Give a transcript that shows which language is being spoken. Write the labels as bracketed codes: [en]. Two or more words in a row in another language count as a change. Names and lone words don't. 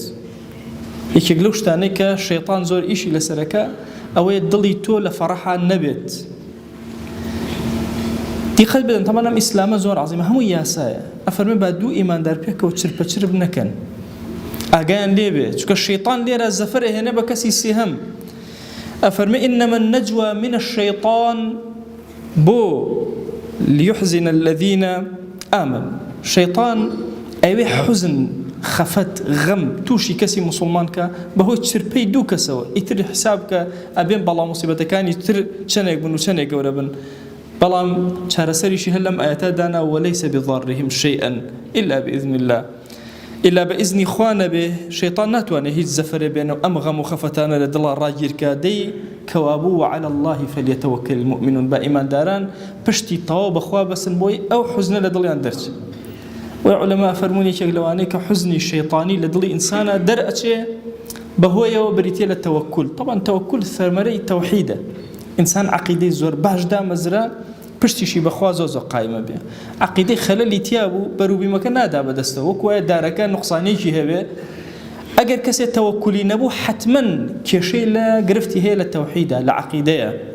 [ckb] یەکێک لەو شتانەی کە شەیطان زۆر ئیشی لەسەرەکە ئەوەیە دڵی تۆ لە فەرەحان نەبێت. دیقەت بدەن، تەمەن ئەم ئیسلامە زۆر عەزیمە، هەموو یاسایە، ئەفەرمێ با دوو ئیماندار پێکەوە چرپەچرپ نەکەن، ئاگایان لێبێ، چونکە شەیطان لێرە زەفەرە هێنە بە کەسی سێهەم. [ar] ئەفەرمێ إنما النجوى من الشيطان بۆ ليحزن الذين آمنوا. [ckb] شەیطان ئەوێ حوزن، خەفەت، غەم تووشی کەسی مسلمان کە بەهۆی چرپەی دوو کەسەوە، ئیتر حساب کە ئەبێن بەڵام موسیبەتەکانی تر چەندێک بن و چەندێک گەورە بن، بەڵام چارەسەریشی هەر لەم ئاەتە دانا [ar] وەلەیسە بضارهم شيئا إلا بإذن الله، [ckb] إلا بإذنی خوا نەبێ شەیطان ناتوانێت هیچ زەفەرێ بێنە و ئەم غەم و خەفەتانە لە دڵا ڕاگیرکە. دەی کەوابوو [ar] وعلى الله فليتوكل المؤمنون، [ckb] با ئیمانداران پشتی تەواو بەخوا بەسن بۆی ئەو حوزنە لە دڵیان دەرچێت. وعلماء فەرموون یەکێک لەوانەی کە حوزنی شەیطانی لە دڵی ئینسانە دەرئەچێ بەهۆیەوە بریتێ لە تەوەکل. طبعا تەوەکل ثەمەرەی تەوحیدە، ئینسان عەقیدەی زۆر باش دامەزرا پشتیشی بەخوا زۆر قایمە بێ، عەقیدەی خەلەلی تیا بوو بەروبیمەکە نادا بەدەستەوە، وەک وایە دارەکە نوقسانێکی هەبێ، ئەگەر کەسێ تەوەکولی نەبوو حتمما کێشەی لە گرفتی هەیە لە تەوحیدە، لە عەقیدەیە.